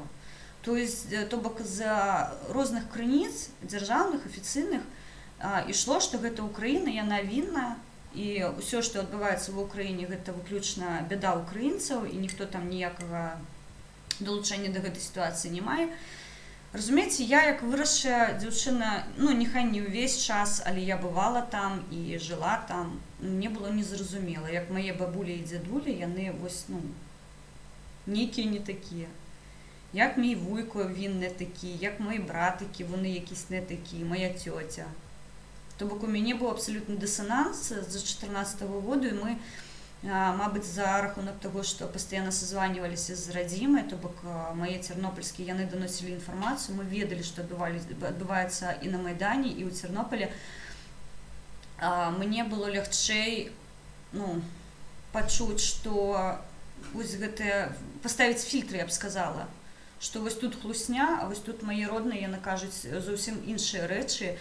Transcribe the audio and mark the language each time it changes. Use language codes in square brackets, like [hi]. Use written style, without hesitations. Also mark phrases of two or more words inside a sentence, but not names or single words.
[be] То бок з розных крыніц дзяржаўных, афіцыйных ішло, што гэта Украіна, яна вінная, і ўсё, што адбываецца ва ўкраіне, гэта выключна бяда украінцаў, і ніхто там ніякага далучэння да гэтай сітуацыі не мае. Разумееце, я як вырасшая дзяўчына, ну, няхай не ўвесь час, але я бывала там і жыла там, мне было незразумела, як мае бабулі і дзядулі, яны вось, ну, нейкія не такія. [uk] Як мій вуйко, він не такий, як мої братики, вони якісь не такі, моя тьотя. [be] То бок у мяне быў абсалютны дысананс з 2014 году, і мы, мабыць, за рахунак таго, што пастаянна сазваніваліся з радзімай, то бок мае цернопольскія, яны даносілі інфармацыю, мы ведалі, што адбываецца і на Майдане, і ў Цернополі. Мне было лягчэй, ну, пачуць, што вось гэтае, паставіць фільтры, я б сказала, што вось тут хлусня, а вось тут мае родныя, яны кажуць зусім іншыя рэчы.